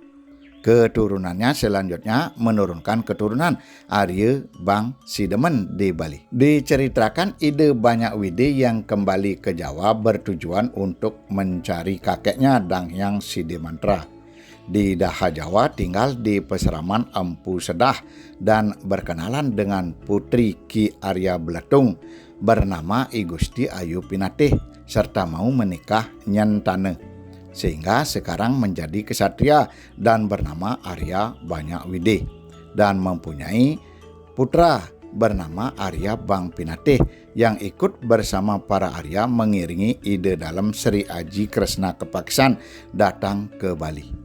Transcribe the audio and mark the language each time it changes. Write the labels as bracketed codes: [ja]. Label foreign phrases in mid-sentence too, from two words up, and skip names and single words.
[id] Keturunannya selanjutnya menurunkan keturunan Arya Bang Sidemen di Bali. Diceritakan Ide Banyak Wide yang kembali ke Jawa bertujuan untuk mencari kakeknya Dang Hyang Sidimantra. Di Daha Jawa tinggal di Peseraman Empu Sedah dan berkenalan dengan putri Ki Arya Beletung bernama I Gusti Ayu Pinatih serta mau menikah nyentane, sehingga sekarang menjadi kesatria dan bernama Arya Banyak Wide dan mempunyai putra bernama Arya Bang Pinatih yang ikut bersama para Arya mengiringi ide dalam Sri Aji Kresna Kepakisan datang ke Bali.